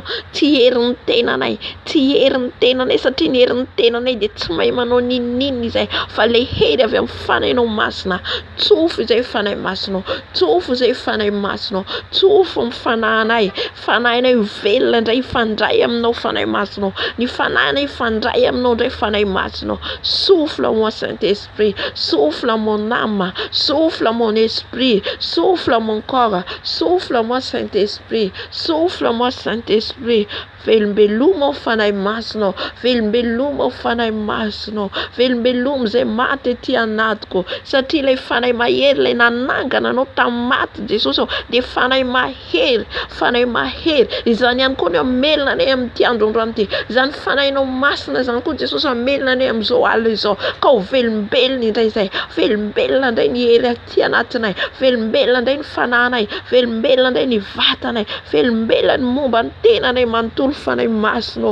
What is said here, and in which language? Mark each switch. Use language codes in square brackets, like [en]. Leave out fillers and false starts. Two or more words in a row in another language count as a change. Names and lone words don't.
[mg] Tsy herin'ny tenanay, tsy herin'ny tenanay, satria ny herin'ny tenanay de tsy mahay manao ninnininy zay, fa le hery avy amin'ny fanahinao masina. Tsofo zay fanahy masina, tsofo zay fanahy masina, tsofo ny fanahinay, fanahinay velona indray ifandray aminao fanahy masina, ny fanahinay ifandray aminao indray fanahy masina. [fr] Souffle moi Saint-Esprit, souffle mon âme, souffle mon esprit, souffle mon corps, souffle moi Saint-Esprit, souffle moi Saint-Esprit. [mg] Velombeloma fanahy masina, velombeloma fanahy masina, velombeloma zay maty ety anatiko, satria ilay fanahy mahery ilay nanangana anao tamin'ny maty Jesosy de fanahy mahery, fanahy mahery. Izany ihany koa ny amelona anay amin'ity androandroany ity, izany fanahinao masina izany koa Jesosy amelona anay amin'izao alina izao, ka ho velombelona indray zay, velombelona indray ny hery aty anatinay, velombelona indray ny fanahinay, velombelona indray ny vatanay, velombelona ny momba ny tenanay manontolo fanahy masina.